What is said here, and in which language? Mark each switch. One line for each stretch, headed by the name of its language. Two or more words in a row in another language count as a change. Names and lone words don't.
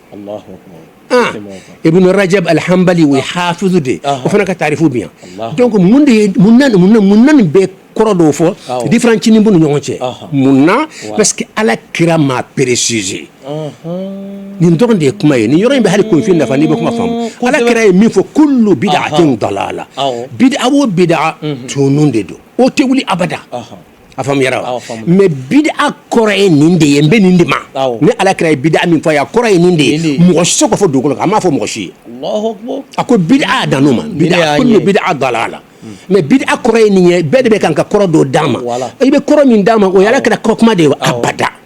Bambara: Ibn Rajab al-Hanbali o ye hafizu de o fana ka taarifu bɛ yan donc mun na nin bɛɛ kɔrɔ dɔw fɔ différent cinin b'u ni ɲɔgɔn cɛ mun na
French: parce que
Bambara: alakira m'a préciser nin dɔrɔn de ye kuma ye nin yɔrɔ in bɛ hali confin nafa n'i bɛ kuma faamu alakira ye min fɔ
Arabic: كل بدعة ضلالة
Bambara: bid'a o bid'a tunun de don o tɛ wuli abada a faamuyara mais bid'a kɔrɔ ye nin de ye n bɛ nin de ma ni alakira ye bid'a min fɔ a ye a kɔrɔ ye nin de ye mɔgɔ si tɛ se k'o fɔ dugukolo kan a m'a fɔ mɔgɔ si ye a ko bid'a dan n'o ma
Arabic: كل بدعة ضلالة
Bambara: mais bid'a kɔrɔ ye nin ye bɛɛ de bɛ kan ka kɔrɔ dɔ d'a ma i bɛ kɔrɔ min d'a ma o ye alakira kɔrɔ kuma de ye abada